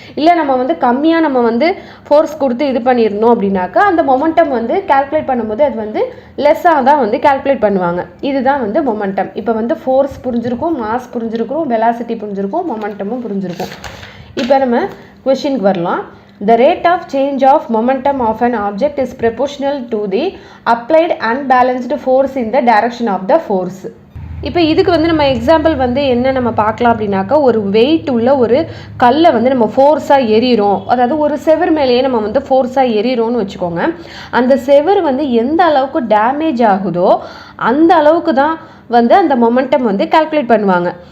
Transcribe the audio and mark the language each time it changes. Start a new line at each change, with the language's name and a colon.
Tamil: இல்லை நம்ம வந்து கம்மியாக நம்ம வந்து ஃபோர்ஸ் கொடுத்து இது பண்ணிடணும் அப்படின்னாக்கா அந்த மொமெண்டம் வந்து கால்குலேட் பண்ணும்போது அது வந்து லெஸ்ஸாக தான் வந்து கால்குலேட் பண்ணுவாங்க. இதுதான் வந்து மொமெண்டம். இப்போ வந்து ஃபோர்ஸ் புரிஞ்சிருக்கும், மாஸ் புரிஞ்சிருக்கும், வெலாசிட்டி புரிஞ்சிருக்கும், மொமெண்டமும் புரிஞ்சிருக்கும். இப்போ நம்ம கொஷினுக்கு வரலாம்.
English: The rate of change of momentum of an object is proportional to the applied unbalanced force in the direction of the force.
Tamil: இப்போ இதுக்கு வந்து நம்ம எக்ஸாம்பிள் வந்து என்ன நம்ம பார்க்கலாம் அப்படின்னாக்கா, ஒரு வெயிட் உள்ள ஒரு கல்லை வந்து நம்ம ஃபோர்ஸாக எறிகிறோம், அதாவது ஒரு செவர் மேலேயே நம்ம வந்து ஃபோர்ஸாக எறிகிறோம்னு வச்சுக்கோங்க. அந்த செவர் வந்து எந்த அளவுக்கு டேமேஜ் ஆகுதோ அந்த அளவுக்கு தான் வந்து அந்த மொமெண்டம் வந்து கால்குலேட் பண்ணுவாங்க.